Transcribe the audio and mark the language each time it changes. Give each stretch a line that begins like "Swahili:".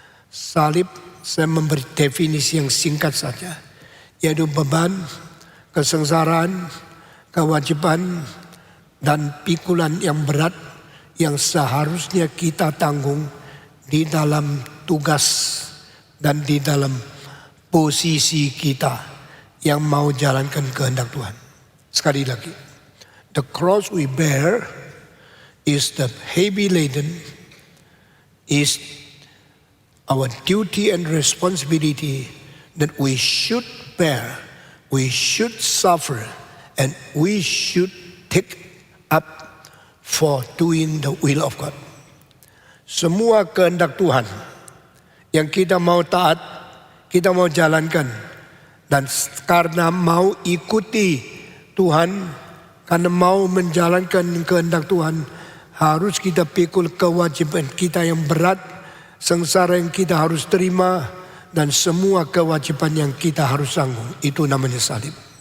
Indonesian: Salib, saya memberi definisi yang singkat saja, yaitu beban, kesengsaraan, kewajiban, dan pikulan yang berat yang seharusnya kita tanggung di dalam tugas dan di dalam posisi kita yang mau jalankan kehendak Tuhan.
English: Sekali lagi, the cross we bear is the heavy laden, is our duty and responsibility that we should bear, we should suffer, and we should take up for doing the will of God.
Indonesian: Semua kehendak Tuhan yang kita mau taat, kita mau jalankan, dan karena mau ikuti Tuhan, karena mau menjalankan kehendak Tuhan, harus kita pikul kewajiban kita yang berat, sengsara yang kita harus terima, dan semua kewajiban yang kita harus tanggung. Itu namanya salib.